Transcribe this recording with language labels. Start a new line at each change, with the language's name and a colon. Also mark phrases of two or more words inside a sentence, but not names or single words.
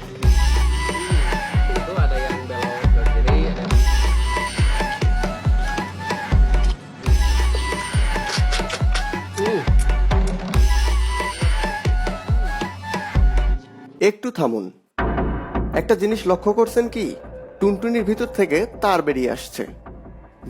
Indonesian: Itu ada yang belok ke kiri, ada yang
Bangla: একটু থামুন। একটা জিনিস লক্ষ্য করছেন কি? টুনটুনির ভিতর থেকে তার বেরিয়ে আসছে।